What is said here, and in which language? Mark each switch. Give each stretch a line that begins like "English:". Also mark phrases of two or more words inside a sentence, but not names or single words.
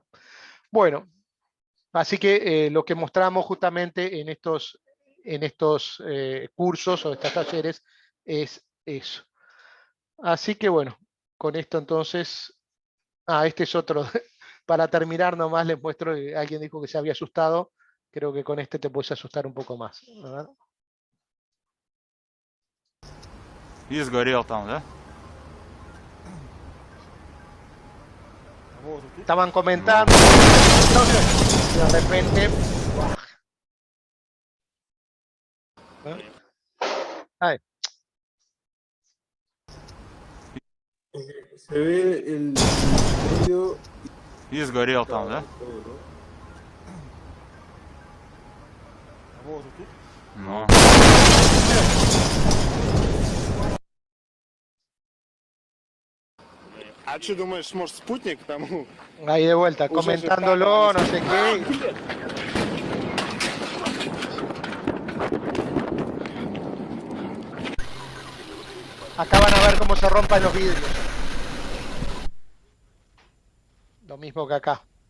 Spanish: Bueno, así que lo que mostramos justamente en estos cursos o estos talleres es eso. Así que bueno, con esto entonces, este es otro, para terminar nomás les muestro, alguien dijo que se había asustado, creo que con este te puedes asustar un poco más. ¿Verdad?
Russian: И сгорел там, да?
Spanish: Estaban comentando, entonces, de repente... Ay. Se ve el medio.
Russian: И сгорел там, да? Ну. А что думаешь, может спутник там?
Spanish: Ahí de vuelta,
Russian: Уже
Spanish: comentándolo, no sé qué. Acá van a ver cómo se rompan los vidrios. Lo mismo que acá.